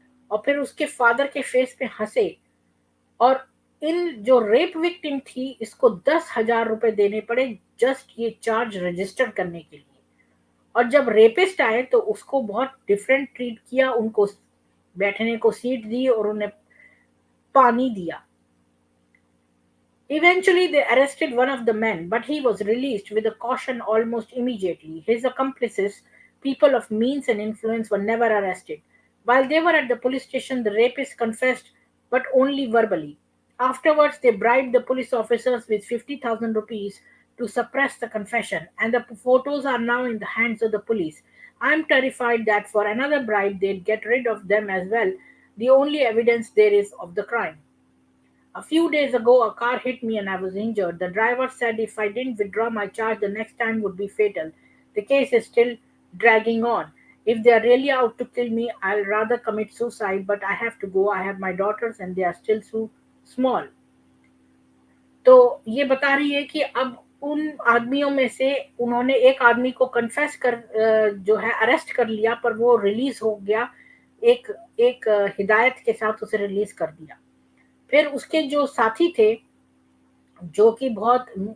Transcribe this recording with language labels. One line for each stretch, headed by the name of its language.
Hindi: और फिर उसके फादर के फेस पे हंसे। और इन जो रेप विक्टिम थी इसको 10,000 रुपए देने पड़े जस्ट ये चार्ज रजिस्टर करने के लिए। और जब रेपिस्ट आए तो उसको बहुत डिफरेंट ट्रीट किया, उनको बैठने को सीट दी और उन्हें पानी दिया।
English: Eventually, they arrested one of the men, but he was released with a caution almost immediately. His accomplices, people of means and influence, were never arrested. While they were at the police station, the rapist confessed, but only verbally. Afterwards, they bribed the police officers with 50,000 rupees to suppress the confession, and the photos are now in the hands of the police. I'm terrified that for another bribe, they'd get rid of them as well, the only evidence there is of the crime. A few days ago, a car hit me and I was injured. The driver said if I didn't withdraw my charge, the next time would be fatal. The case is still dragging on. If they are really out to kill me, I'll rather commit suicide, but I have to go. I have my daughters and they are still so small.
Hindi: तो ये बता रही है कि अब उन आदमियों में से उन्होंने एक आदमी को कन्फेस कर जो है अरेस्ट कर लिया, पर वो रिलीज हो गया, एक एक हिदायत के साथ उसे रिलीज कर दिया। फिर उसके जो साथी थे, जो कि बहुत